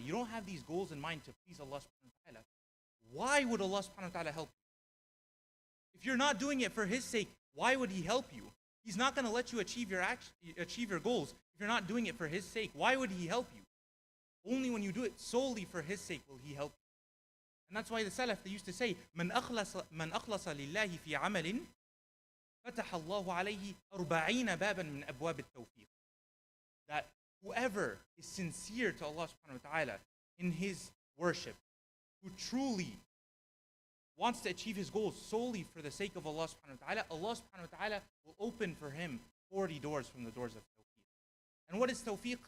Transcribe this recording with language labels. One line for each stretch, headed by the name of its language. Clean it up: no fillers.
English: You don't have these goals in mind to please Allah subhanahu wa ta'ala. Why would Allah subhanahu wa ta'ala help you? If you're not doing it for His sake, why would He help you? He's not going to let you achieve your goals if you're not doing it for His sake. Why would He help you? Only when you do it solely for His sake will He help you. And that's why the Salaf, they used to say,
Arabic: مَنْ أَخْلَصَ لِلَّهِ فِي عَمَلٍ فَتَحَ اللَّهُ عَلَيْهِ 40 بَابًا مِنْ أَبْوَابِ التَّوْفِيقِ.
English: That whoever is sincere to Allah subhanahu wa ta'ala in his worship, who truly wants to achieve his goals solely for the sake of Allah subhanahu wa ta'ala, Allah subhanahu wa ta'ala will open for him 40 doors from the doors of tawfiq. And what is tawfiq?